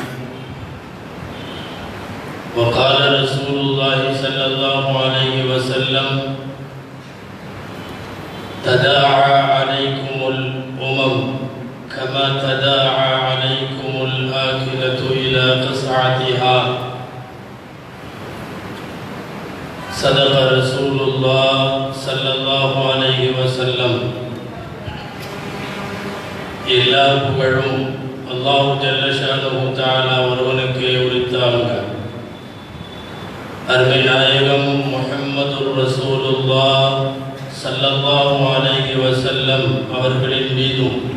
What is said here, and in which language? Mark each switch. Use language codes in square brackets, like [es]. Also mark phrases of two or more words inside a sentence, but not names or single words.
[ar] وقال رسول الله صلى الله عليه وسلم: تداعى عليكم الأمم كما تداعى عليكم الآكلة إلى قصعتها. صدق رسول الله صلى الله عليه وسلم. [ta] எல்லா புகழும் அல்லாஹ் [ar] جل شأنه تعالى [ta] ஒருவனுக்கே உரித்தாங்க. அருமை நாயகம் [ar] محمد رسول الله صلى الله عليه وسلم [ta] அவர்களின் மீதும்